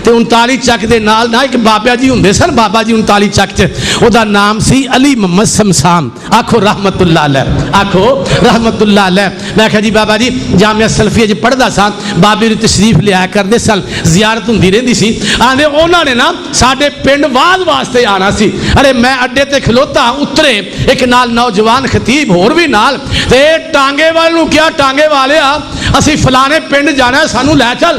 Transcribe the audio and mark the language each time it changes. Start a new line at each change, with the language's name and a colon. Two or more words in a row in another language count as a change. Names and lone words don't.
Punjabi: تے 39 ਚੱਕ ਦੇ ਨਾਲ ਨਾ ਇੱਕ ਬਾਬਾ ਜੀ ਹੁੰਦੇ ਸਨ, ਬਾਬਾ ਜੀ 39 ਚੱਕ 'ਚ ਉਹਦਾ ਨਾਮ ਸੀ ਅਲੀ ਮੁਹੰਮਦ ਸਮਸਾਮ।
Arabic: ਆਖੋ رحمة الله عليه, आखो رحمة الله عليه.
Punjabi: ਮੈਂ ਕਹਾ ਜੀ ਬਾਬਾ ਜੀ ਜਾਮੀਆ ਸਲਫ਼ੀਆ ਚ ਪੜ੍ਹਦਾ ਸਾ, ਬਾਬੇ ਦੀ ਤਸ਼ਰੀਫ਼ ਲਿਆ ਕਰਦੇ ਸਨ, ਜ਼ਿਆਰਤ ਹੁੰਦੀ ਰਹਿੰਦੀ ਸੀ। ਆਂਦੇ ਉਨ੍ਹਾਂ ਨੇ ਨਾ ਸਾਡੇ ਪਿੰਡ ਵਾਜ ਵਾਸਤੇ ਆਨਾ ਸੀ। ਅਰੇ ਮੈਂ ਅੱਡੇ ਤੇ ਖਲੋਤਾ, ਉਤਰੇ ਏਕ ਨਾਲ ਨੌਜਵਾਨ ਖ਼ਤੀਬ ਹੋਰ ਭੀ ਨਾਲ, ਤੇ ਟਾਂਗੇ ਵਾਲੇ ਨੂੰ ਕਿਆ, ਟਾਂਗੇ ਵਾਲੇ ਅਸੀਂ ਫ਼ਲਾਣੇ ਪਿੰਡ ਜਾਣਾ, ਸਾਨੂੰ ਲੈ ਚੱਲ।